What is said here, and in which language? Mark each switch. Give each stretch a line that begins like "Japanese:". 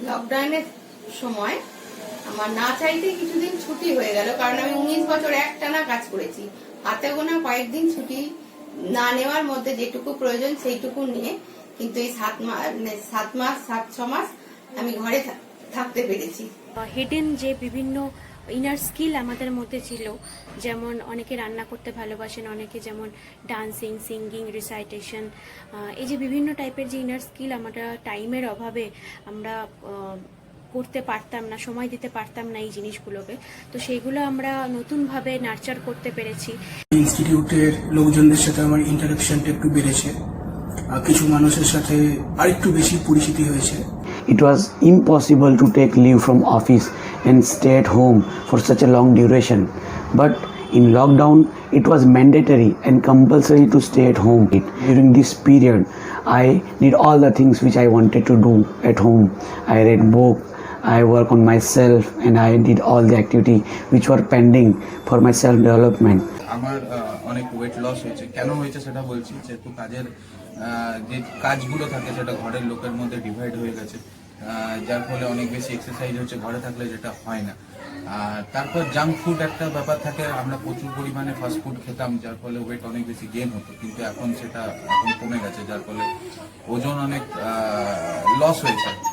Bangla: লকডাউনের সময় আমার না চাইতে কিছুদিন ছুটি হয়ে গেল, কারণ আমি 19 বছর একটানা কাজ করেছি। হাতে গোনা কয়েকদিন ছুটি না নেওয়ার মধ্যে যেটুকু প্রয়োজন সেইটুকু নিয়ে কিন্তু এই 7 মাস আমি ঘরে থাকতে পেরেছি। হিডেন যে বিভিন্ন ইনার স্কিল আমাদের মধ্যে ছিল, যেমন অনেকে রান্না করতে ভালোবাসেন, অনেকে যেমন ডান্সিং, সিঙ্গিং, রিসাইটেশন, এই যে বিভিন্ন টাইপের যে ইনার স্কিল আমরা টাইমের অভাবে আমরা করতে পারতাম না, সময় দিতে পারতাম না এই জিনিসগুলোকে, তো সেইগুলো আমরা নতুনভাবে নার্চার করতে পেরেছি। ইনস্টিটিউটের লোকজনদের সাথে আমার ইন্টারাকশনটা একটু বেড়েছে, কিছু মানুষের সাথে আরেকটু বেশি পরিচিতি হয়েছে।
English: It was impossible to take leave from office and stay at home for such a long duration. But in lockdown, it was mandatory and compulsory to stay at home. During this period, I did all the things which I wanted to do at home. I read book, I work on myself, and I did all the activity which were pending for my self-development.
Bangla: আমার অনেক weight loss হয়েছে। কেন হয়েছে সেটা বলছি, যেহেতু কাজের যে কাজগুলো থাকে সেটা ঘরের লোকের মধ্যে ডিভাইড হয়ে গেছে, যার ফলে অনেক বেশি এক্সারসাইজ হচ্ছে ঘরে থাকলে, যেটা হয় না। আর তারপর জাঙ্ক ফুড একটা ব্যাপার থাকে, আমরা প্রচুর পরিমাণে ফাস্ট ফুড খেতাম, যার ফলে ওয়েট অনেক বেশি গেইন হতো, কিন্তু এখন সেটা কমে গেছে, যার ফলে ওজন অনেক লস হয়েছে।